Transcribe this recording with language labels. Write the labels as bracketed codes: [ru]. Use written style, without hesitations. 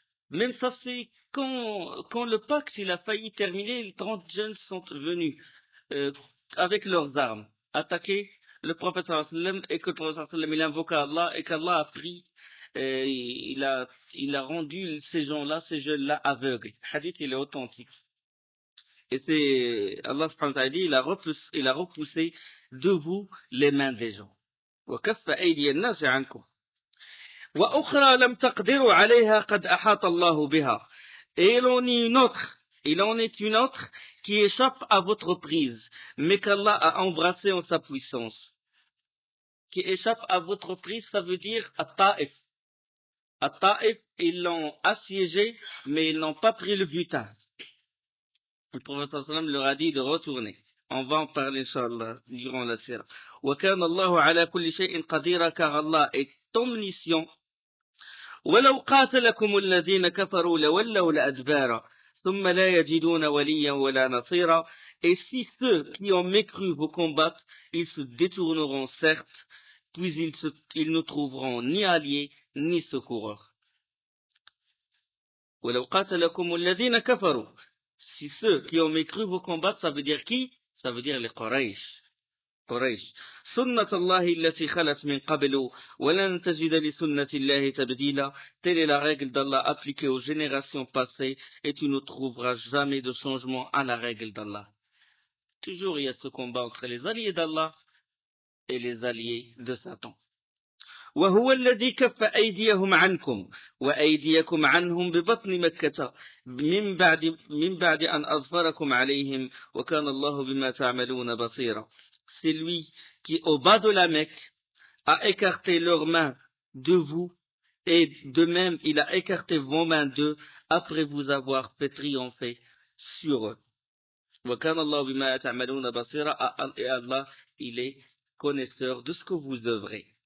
[fr] Même ça, c'est quand le pacte il a failli terminer, les 30 jeunes sont venus avec leurs armes, attaquer le prophète sallallahu alayhi wa sallam, et que le prophète sallallahu alayhi wa sallam il invoqua Allah et qu'Allah a pris, il a rendu ces gens-là, ces jeunes-là aveugles. Le hadith il est authentique. Et c'est Allah subhanahu wa ta'ala dit, il a repoussé de vous les mains des gens. [ar] وكف أيدي الناس عنكم وأخرى لم تقدروا عليها قد أحاط الله بها. [fr] Et il en est une autre qui échappe à votre prise, mais qu'Allah a embrassé en sa puissance. Qui échappe à votre prise, ça veut dire At-Ta'if. At-Ta'if, ils l'ont assiégé, mais ils n'ont pas pris le butin. Le prophète sallallahu alayhi wa sallam leur a dit de retourner. On va en parler, Inch'Allah, durant la sira. [ar] وَكَانَ اللَّهُ عَلَى كُلِّ شَيْءٍ قَدِيرًا, [fr] car Allah est omniscient. [ar] وَلَوْ قَاتَلَكُمُ الَّذِينَ كَفَرُوا لَوَلَّوْا الْأَدْبَارَ ثُمَّ لَا يَجِدُونَ وَلِيًّا وَلَا نَصِيرًا. [fr] Et si ceux qui ont mécru vous combattent, ils se détourneront certes, puis ils ne trouveront ni alliés ni secoureurs. [ar] وَلَوْ قَاتَلَكُمُ الَّذِينَ كَفَرُوا. [fr] Si ceux qui ont mécru vous combattent, ça veut dire qui? Ça veut dire les Quraysh. [ar] سنة الله التي خلت من قبل ولن تجد لسنة الله تبديلا. [fr] Telle est la règle d'Allah appliquée aux générations passées et tu ne trouveras jamais de changement à la règle d'Allah. Toujours il y a ce combat entre les alliés d'Allah et les alliés de Satan. [ar] وهو الذي كف أيديهم عنكم وأيديكم عنهم ببطن مكة من بعد أن أظفركم عليهم وكان الله بما تعملون بصيرا. [fr] C'est lui qui, au bas de la Mecque, a écarté leurs mains de vous, et de même il a écarté vos mains d'eux après vous avoir fait triompher sur eux. [ar] وكان الله بما تعملون بصيرا, [fr] et Allah, il est connaisseur de ce que vous œuvrez.